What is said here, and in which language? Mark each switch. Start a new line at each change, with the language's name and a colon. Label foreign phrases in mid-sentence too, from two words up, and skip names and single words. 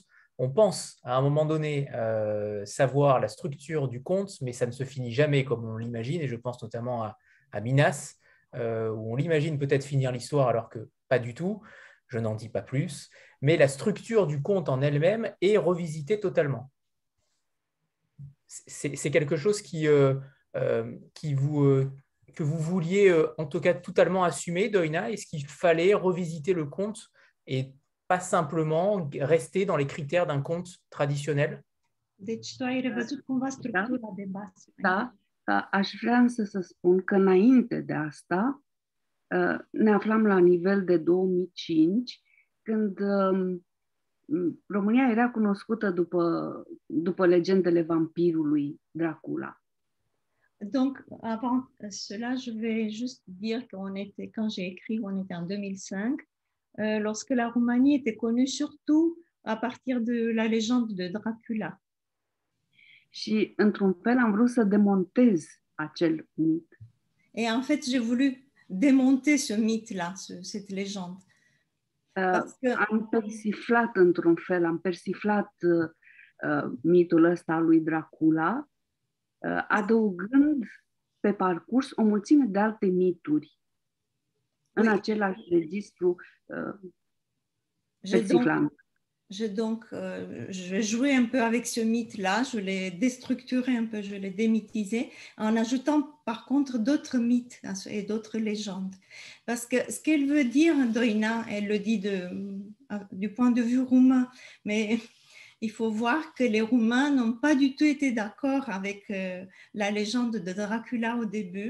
French: On pense à un moment donné savoir la structure du conte, mais ça ne se finit jamais comme on l'imagine, et je pense notamment à Minas, où on l'imagine peut-être finir l'histoire alors que pas du tout, je n'en dis pas plus, mais la structure du conte en elle-même est revisitée totalement. C'est quelque chose que vous vouliez en tout cas totalement assumer, Doina. Est-ce qu'il fallait revisiter le conte et pas simplement rester dans les critères d'un conte traditionnel?
Romanian: Deci tu ai revăzut cumva structura de bază. Da, aș vrea însă să spun că înainte de asta ne aflam la nivel de 2005, când România era cunoscută după legendele vampirului Dracula.
French: Donc, avant cela, je vais juste dire quand j'ai écrit, on était en 2005, lorsque la Roumanie était connue surtout à partir de la légende de Dracula.
Romanian: Și, într-un fel, am vrut să demontez acel mit.
French: Et en fait, j'ai voulu démonter ce mythe-là, cette légende.
Romanian: Am persiflat, într-un fel, mitul ăsta al lui Dracula, adăugând pe parcurs o mulțime de alte mituri în același registru persiflant.
French: Je vais jouer un peu avec ce mythe-là, je l'ai déstructuré un peu, je l'ai démythisé, en ajoutant par contre d'autres mythes et d'autres légendes. Parce que ce qu'elle veut dire, Doina, elle le dit du point de vue roumain, mais il faut voir que les Roumains n'ont pas du tout été d'accord avec la légende de Dracula au début.